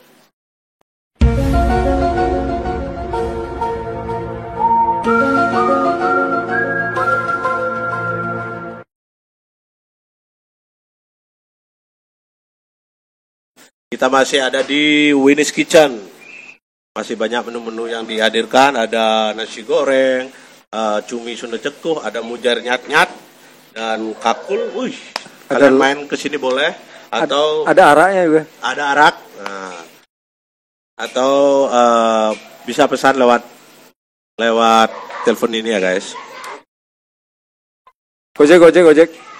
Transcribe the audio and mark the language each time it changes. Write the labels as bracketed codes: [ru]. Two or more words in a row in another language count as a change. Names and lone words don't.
[id] Kita masih ada di Winnie's Kitchen. Masih banyak menu-menu yang dihadirkan. Ada nasi goreng, cumi Sunda cekuh, ada mujar nyat-nyat, dan kakul. Kalian main ke sini boleh. Atau ada araknya juga. Ada arak. Nah, atau bisa pesan lewat telepon ini ya guys. Gojek.